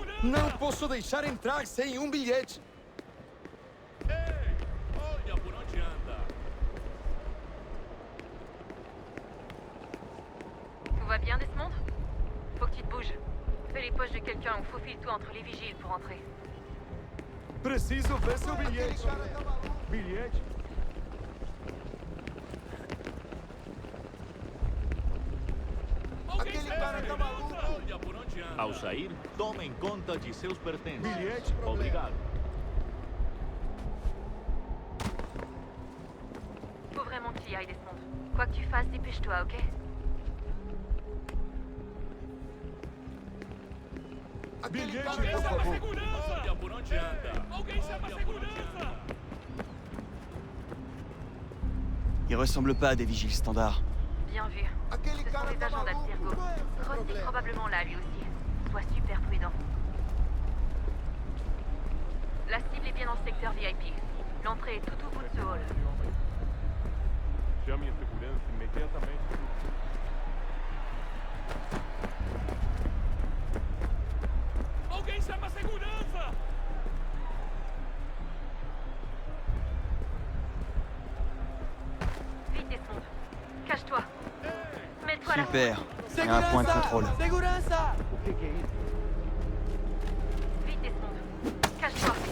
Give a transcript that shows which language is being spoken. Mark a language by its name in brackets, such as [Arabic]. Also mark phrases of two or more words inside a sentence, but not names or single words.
[Portuguese] Não posso deixar entrar sem bilhete. Ei, olha por onde anda. [French] Tout va bien, Desmond? Faut que tu te bouges. Fais les poches de quelqu'un ou faufile-toi entre les vigiles pour entrer. [Portuguese] Preciso ver seu bilhete. Bilhete? Aquele cara tá maluco. Olha por onde anda. Ao sair, tomem conta de seus pertences. Bilhete? Obrigado. [French] Faut vraiment que tu y ailles, Desmond. Quoi que tu fasses, dépêche-toi, ok? [Portuguese] Bilhete, por favor. Olha por onde anda. Alguém chama segurança. [French] Ils ressemblent pas à des vigiles standards. Bien vu. Ce sont des agents d'Abstergo. Cross est probablement là, lui aussi. Sois super prudent. La cible est bien dans le secteur VIP. L'entrée est tout au bout de ce hall. [Portuguese] Chame a segurança imediatamente. Alguém chama a segurança! [French] Vite, Desmond. Cache-toi. Mets-toi là. Super. Il y a un point de contrôle. [Portuguese] Segurança! [French] Vite, Desmond. Cache-toi.